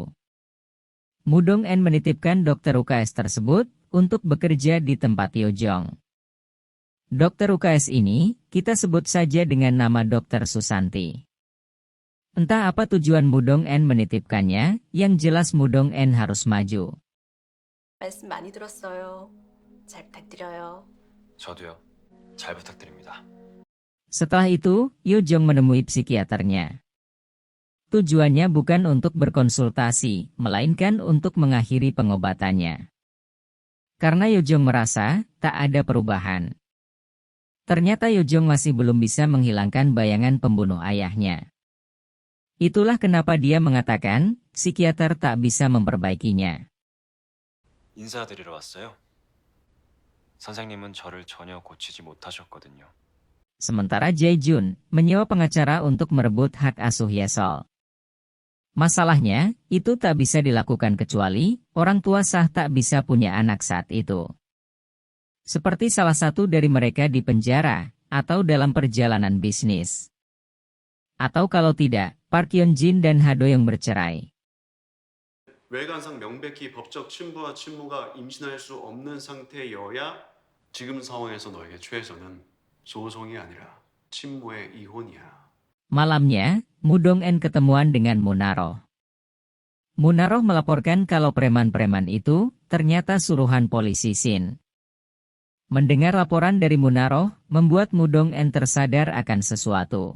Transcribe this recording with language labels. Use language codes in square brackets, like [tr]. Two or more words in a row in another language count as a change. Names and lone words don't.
[id] Mudong-en menitipkan dokter UKS tersebut untuk bekerja di tempat Yojong. Dokter UKS ini, kita sebut saja dengan nama Dokter Susanti. Entah apa tujuan Mudong-en menitipkannya, yang jelas Mudong-en harus maju. [ko] 말씀 많이 들었어요. 잘 부탁드려요. 저도요. 잘 부탁드립니다. [id] Setelah itu, Yojong menemui psikiaternya. Tujuannya bukan untuk berkonsultasi, melainkan untuk mengakhiri pengobatannya. Karena Yojong merasa, tak ada perubahan. Ternyata Yojong masih belum bisa menghilangkan bayangan pembunuh ayahnya. Itulah kenapa dia mengatakan, psikiater tak bisa memperbaikinya. [ko] 인사드리러 왔어요. 선생님은 저를 전혀 고치지 못하셨거든요. [id] Sementara Jae-jun menyewa pengacara untuk merebut hak asuh Yesol. Masalahnya, itu tak bisa dilakukan kecuali orang tua sah tak bisa punya anak saat itu. Seperti salah satu dari mereka di penjara, atau dalam perjalanan bisnis. Atau kalau tidak, Park Hyun-jin dan Ha Do-young bercerai. [ko] 외관상 명백히 법적 친부와 친모가 임신할 수 없는 상태여야 지금 상황에서 너에게 최선은 소송이 아니라 친모의 이혼이야. [id] Malamnya, Mudong-en ketemuan dengan Munaroh. Munaroh melaporkan kalau preman-preman itu ternyata suruhan polisi Shin. Mendengar laporan dari Munaroh, membuat Mudong-en tersadar akan sesuatu.